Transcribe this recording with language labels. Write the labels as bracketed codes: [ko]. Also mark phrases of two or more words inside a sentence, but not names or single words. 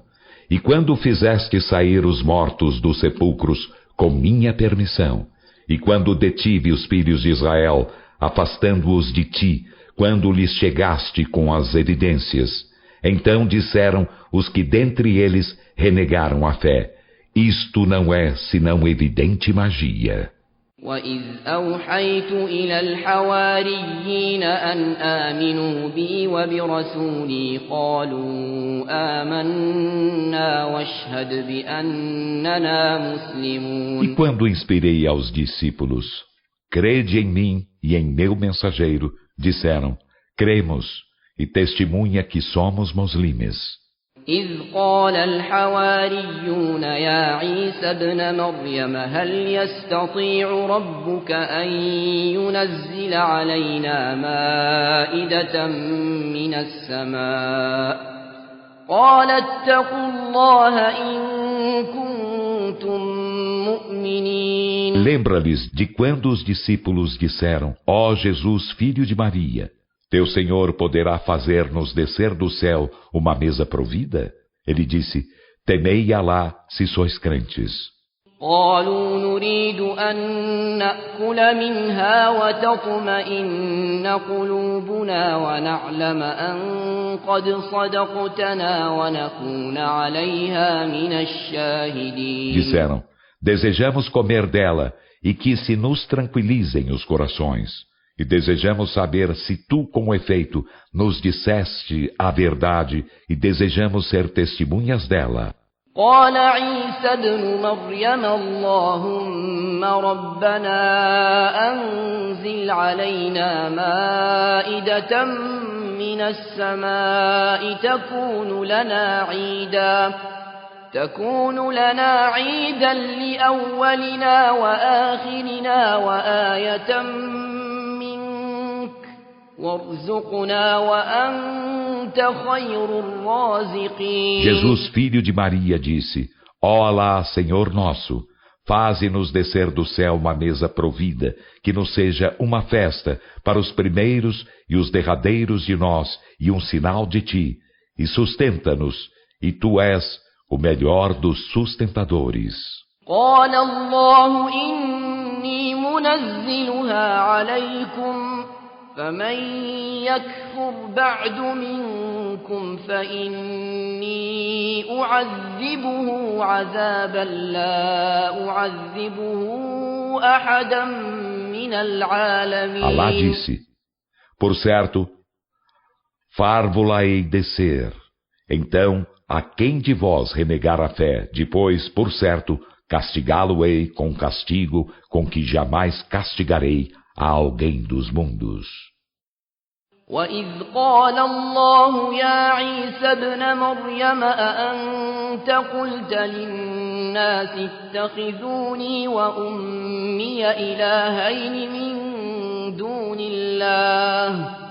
[pt] E quando fizeste sair os mortos dos sepulcros com minha permissão, e quando detive os filhos de Israel, afastando-os de ti, quando lhes chegaste com as evidências, então disseram os que dentre eles renegaram a fé: isto não é senão evidente magia. [ar] وإذ أوحيت إلى الحواريين أن آمنوا بي وبرسولي قالوا آمنا واشهد بأننا مسلمون. [pt] E quando inspirei aos discípulos: crede em mim e em meu mensageiro, disseram, cremos, e testemunha que somos muslimes. [ar] إذ قال الحواريون يا عيسى ابن مريم هل يستطيع ربك أن ينزل علينا مائدة من السماء قال اتقوا الله إن كنتم مؤمنين. [pt] Lembra-lhes de quando os discípulos disseram, ó Jesus, filho de Maria, teu Senhor poderá fazer-nos descer do céu uma mesa provida? Ele disse, temei Alá se sois crentes. [ar] قالوا نريد أن نأكل منها وتطمئن قلوبنا ونعلم أن قد صدقتنا ونكون عليها من الشاهدين. [pt] Disseram, desejamos comer dela e que se nos tranquilizem os corações. E desejamos saber se tu, com efeito, nos disseste a verdade e desejamos ser testemunhas dela. [ar] قال عيسى ابن مريم اللهم ربنا أنزل علينا مائدة من السماء تكون لنا عيدا لأولنا وآخرنا وآية منك وارزقنا وأنت خير الرازقين. [pt] Jesus, filho de Maria, disse, ó Alá, Senhor nosso, faze-nos descer do céu uma mesa provida, que nos seja uma festa para os primeiros e os derradeiros de nós e um sinal de ti, e sustenta-nos, e tu és o melhor dos sustentadores. [ar] قال الله إني منزلها عليكم فمن يكفر بعد منكم فإني أعذبه عذابا لا أعذبه أحدا من العالمين. [pt] Alá disse, por certo, far-vo-la-ei descer. Então, a quem de vós renegar a fé, depois, por certo, castigá-lo-ei com castigo com que jamais castigarei a alguém dos mundos. [ar] وَإِذْ قَالَ اللَّهُ يَا عِيسَى ابْنَ مَرْيَمَ أَأَنْتَ قُلْتَ لِلنَّاسِ اتَّخِذُونِي وَأُمِّيَ إِلَٰهَيْنِ مِن دُونِ اللَّهِ